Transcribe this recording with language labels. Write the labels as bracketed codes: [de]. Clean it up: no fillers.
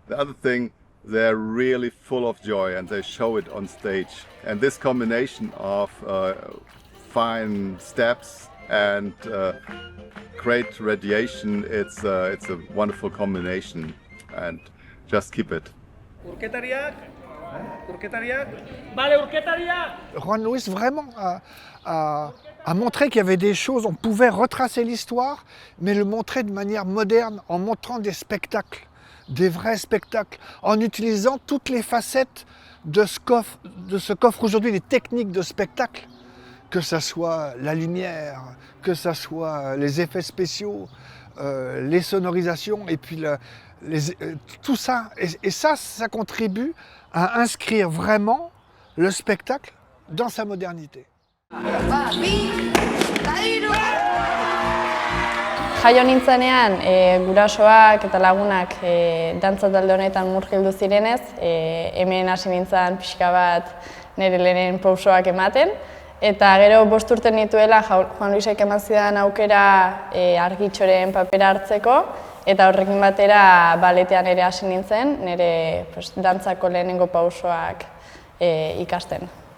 [en] The other thing, they're really full of joy, and they show it on stage. And this combination of fine steps and great radiation, it's a wonderful combination, and just keep it. [fr] Juan Luis vraiment a montré qu'il y avait des choses, on pouvait retracer l'histoire, mais le montrer de manière moderne, en montrant des spectacles, des vrais spectacles, en utilisant toutes les facettes de ce qu'offre aujourd'hui les techniques de spectacle, que ça soit la lumière, que ça soit les effets spéciaux, les sonorisations, et puis tout ça. Et ça contribue à inscrire vraiment le spectacle dans sa modernité. [eu] Jaio nintzenean, gurasoak eta lagunak dantza talde honetan murgildu zirenez, hemen hasi nintzen pixka bat nire lehenen pausoak ematen. Eta gero 5 urte nituela Juan Luisek eman zidan aukera argitxoren papera hartzeko, eta horrekin batera baletean ere hasi nintzen, nire dantzako lehenengo pausoak ikasten.